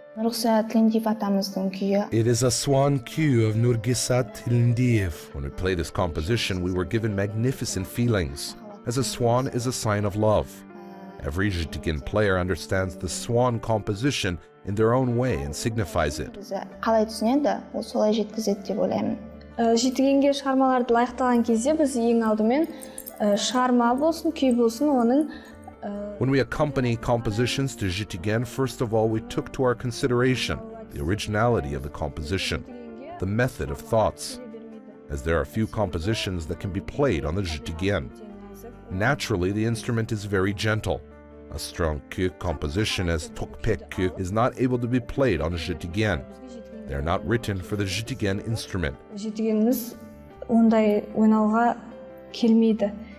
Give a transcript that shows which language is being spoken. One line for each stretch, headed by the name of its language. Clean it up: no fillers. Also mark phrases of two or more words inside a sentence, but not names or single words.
Kazakh: Нургиса Тилиндиев атамыздың күйі.
English: It is a swan cue of Nurgisat Tilindiev. When we play this composition, we were given magnificent feelings, as a swan is a sign of love. Every zhetigen player understands the swan composition in their own way and signifies it.
Kazakh: Бізді қалай түсінеді, ол солай жеткізеді деп ойлаймын. Жетігенге шығармаларды лайықтаған кезде біз ең алдымен шығарма болсын, күй болсын, оның
English: When we accompany compositions to zhetigen, first of all, we took to our consideration the originality of the composition, the method of thoughts, as there are few compositions that can be played on the zhetigen. Naturally, the instrument is very gentle. A strong kyui composition as steppe kyui is not able to be played on a zhetigen. They are not written for the zhetigen instrument.
Kazakh: жетігеніміз ондай ойнауға келмейді.